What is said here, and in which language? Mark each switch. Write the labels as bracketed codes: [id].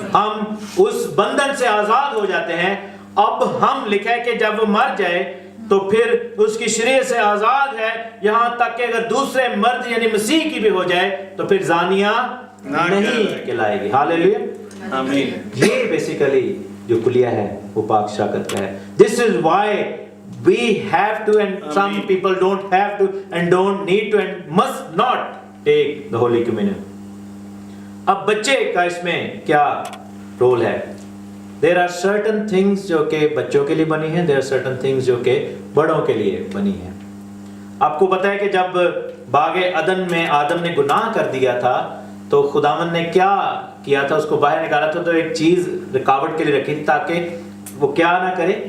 [ur] ہم اس بندھن سے آزاد ہو جاتے ہیں. اب ہم لکھا ہے کہ جب وہ مر جائے تو پھر اس کی شریعت سے آزاد ہے، یہاں تک کہ اگر دوسرے مرد یعنی مسیح کی بھی ہو جائے تو پھر زانیہ نہیں کہلائے گی. ہاللیلویہ. یہ بیسیکلی جو کلیہ ہے وہ پاک شاکت کا ہے. [en] This is why we have to and some people don't have to and don't need to and must not take the Holy Communion. [ur] اب بچے کا اس میں کیا رول ہے؟ [en] There are certain things [ur] جو کہ بچوں کے لیے بنی ہیں, [en] there are certain things [ur] جو کہ بڑوں کے لیے بنی ہیں. آپ کو پتہ ہے کہ جب باغ عدن میں آدم نے گناہ کر دیا تھا تو خداوند نے کیا کیا تھا؟ اس کو باہر نکالا تھا تو ایک چیز رکاوٹ کے لیے رکھی تھی تاکہ وہ کیا نہ کرے.